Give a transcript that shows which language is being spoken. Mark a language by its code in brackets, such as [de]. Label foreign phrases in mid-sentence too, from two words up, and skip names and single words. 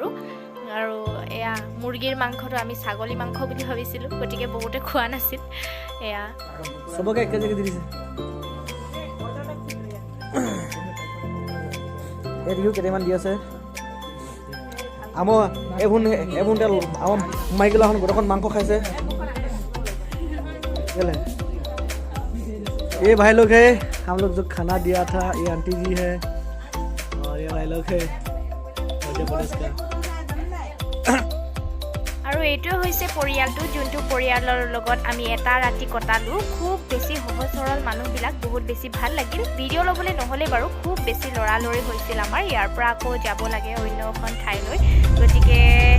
[as] আৰু এয়া মুৰ্গীৰ মাংসটো আমি ছাগলী মাংস বুলি ভাবিছিলোঁ, গতিকে বহুতে খোৱা নাছিল। এয়া চবকে এক কেজি দি দিছে। এইটো কেইটামান দি আছে। আমাৰ আমাৰ মাইকেলাখন গোটেইখন মাংস খাইছে। [hi] ये भाई लोग है, हम लोग जो खाना दिया था, ये आंटी जी है और ये भाई लोग है मध्य प्रदेश का। [as] আৰু এইটোৱে হৈছে পৰিয়ালটো, যোনটো পৰিয়ালৰ লগত আমি এটা ৰাতি কটালোঁ। খুব বেছি সহজ সৰল মানুহবিলাক, বহুত বেছি ভাল লাগিল। ভিডিঅ' ল'বলৈ নহ'লে বাৰু, খুব বেছি লৰালৰি হৈছিল আমাৰ। ইয়াৰ পৰা আকৌ যাব লাগে অন্য এখন ঠাইলৈ, গতিকে